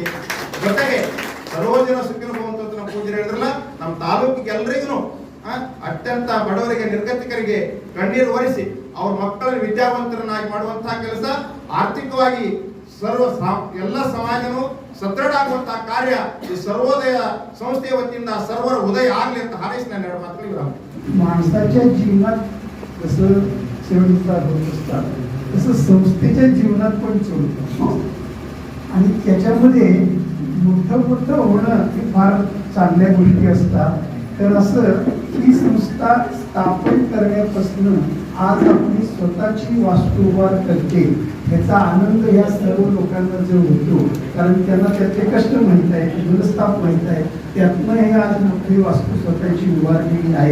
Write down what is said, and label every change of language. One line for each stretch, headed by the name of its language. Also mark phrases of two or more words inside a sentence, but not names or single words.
Kannada: ಜೊತೆಗೆ
Sanskrit: ಸರ್ವಜನ ಸುಖಿನ ಭವಂತು
Kannada: ನಮ್ಮ ಪೂಜೆ ಹೇಳಿದ್ರಲ್ಲ, ನಮ್ಮ ತಾಲೂಕಿಗೆ ಎಲ್ರಿಗೂ ಅತ್ಯಂತ ಬಡವರಿಗೆ, ನಿರ್ಗತಿಕರಿಗೆ ಕಣ್ಣೀರು ಒರೆಸಿ ಅವ್ರ ಮಕ್ಕಳನ್ನು ವಿದ್ಯಾವಂತರನ್ನಾಗಿ ಮಾಡುವಂತಹ ಕೆಲಸ, ಆರ್ಥಿಕವಾಗಿ ಎಲ್ಲ ಸಮಾಜನು ಸದೃಢ ಆಗುವಂತಹ ಕಾರ್ಯ ಈ ಸರ್ವೋದಯ ಸಂಸ್ಥೆಯ ವತಿಯಿಂದ ಸರ್ವರ ಉದಯ ಆಗಲಿ ಅಂತ ಹಾರೈಸಿ ನಾನು ಎರಡು ಮಾತುಗಳಿಗೆ ವಿರಾಮ.
Marathi: माणसाच्या जीवनात कसं चढउतार होत असतात तसं संस्थेच्या जीवनात पण चढउतार आणि त्याच्यामध्ये मोठं होणं हे फार चांगल्या गोष्टी असतात. तर असं ही संस्था स्थापन करण्यापासून आज आपली स्वतःची वास्तू उभार करते याचा आनंद या सर्व लोकांना जो होतो, कारण त्यांना त्याचे कष्ट माहीत आहे, दुरस्थाप माहीत आहे, त्यातनं हे आज मोठी वास्तू स्वतःची उभारलेली आहे.